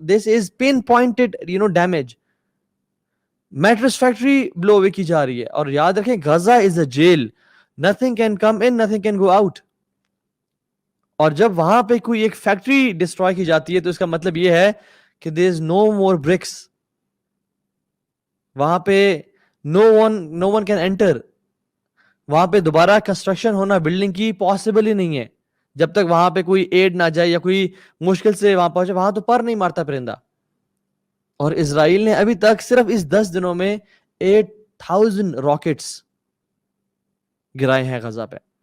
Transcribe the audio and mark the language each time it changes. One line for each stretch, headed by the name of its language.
English: This is pin pointed damage. Mattress factory blow away
Urdu: کی جا رہی ہے, اور یاد رکھیں
English: Gaza is a jail, nothing can come in, nothing can go out.
Urdu: اور جب وہاں پہ کوئی ایک فیکٹری ڈسٹروائے کی جاتی ہے تو اس کا مطلب یہ ہے کہ
English: there is no more bricks.
Urdu: وہاں پہ
English: no one can enter.
Urdu: وہاں پہ دوبارہ کنسٹرکشن ہونا بلڈنگ کی پاسبل ہی نہیں ہے جب تک وہاں پہ کوئی ایڈ نہ جائے یا کوئی مشکل سے وہاں پہنچے. وہاں تو پر نہیں مارتا پرندہ. اور اسرائیل نے ابھی تک صرف اس 10 دنوں میں 8,000 راکٹس گرائے ہیں غزہ پہ.